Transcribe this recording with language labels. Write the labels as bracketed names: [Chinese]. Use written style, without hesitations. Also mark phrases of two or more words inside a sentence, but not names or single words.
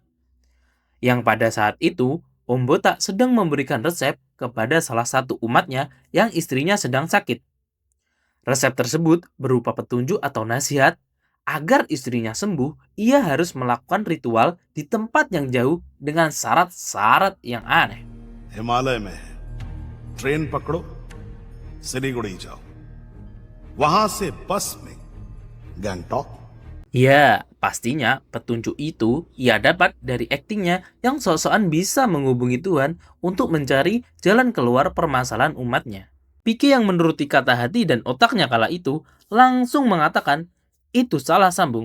[Indonesian] Yang pada saat itu, Om Botak sedang memberikan resep kepada salah satu umatnya yang istrinya sedang sakit. Resep tersebut berupa petunjuk atau nasihat agar istrinya sembuh, ia harus melakukan ritual di tempat yang jauh dengan syarat-syarat yang aneh. [Hindi] हिमालय में है, ट्रेन पकड़ो, सिलीगुड़ी जाओ, वहां से बस में गैंगटॉक. [Indonesian] Ya, pastinya petunjuk itu ia dapat dari aktingnya yang sok-sokan bisa menghubungi Tuhan untuk mencari jalan keluar permasalahan umatnya. Pike yang menuruti kata hati dan otaknya kala itu langsung mengatakan itu salah sambung.